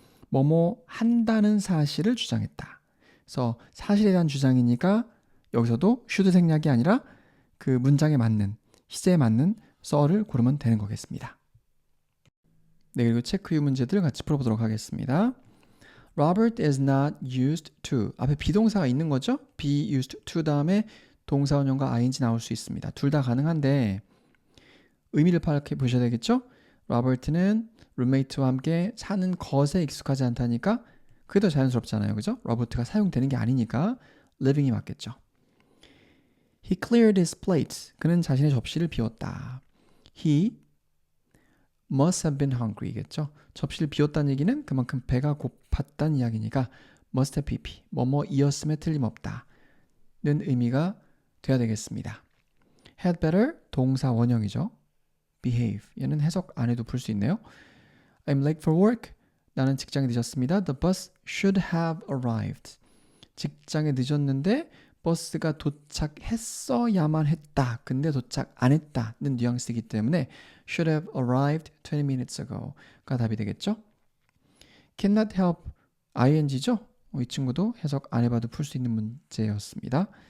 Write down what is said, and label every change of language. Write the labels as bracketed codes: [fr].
[ko] 뭐뭐 한다는 사실을 주장했다. 그래서 사실에 대한 주장이니까 여기서도 should 생략이 아니라 그 문장에 맞는 시제에 맞는 썰을 고르면 되는 거겠습니다. 네, 그리고 체크 후 문제들을 같이 풀어보도록 하겠습니다. [en] Robert is not used to, [ko] 앞에 비동사가 있는 거죠? be used to 다음에 동사원형과 ing 나올 수 있습니다. 둘 다 가능한데 의미를 파악해 보셔야 되겠죠? 로버트는 룸메이트와 함께 사는 것에 익숙하지 않다니까 그게 더 자연스럽잖아요. 그죠? 로버트가 사용되는 게 아니니까 living이 맞겠죠. [en] He cleared his plate. [ko] 그는 자신의 접시를 비웠다. [en] He must have been hungry겠죠. [ko] 접시를 비웠다는 얘기는 그만큼 배가 고팠다는 이야기니까 [en] must have pp, [ko] 뭐뭐이었음에 틀림없다는 의미가 돼야 되겠습니다. had better 동사 원형이죠. behave, 얘는 해석 안 해도 풀 수 있네요. [en] I'm late for work. [ko] 나는 직장에 늦었습니다. [en] The bus should have arrived. [ko] 직장에 늦었는데 버스가 도착했어야만 했다. 근데 도착 안 했다는 뉘앙스이기 때문에 [en] should have arrived 20 minutes ago [ko] 가 답이 되겠죠. cannot help ing죠. 이 친구도 해석 안 해봐도 풀 수 있는 문제였습니다.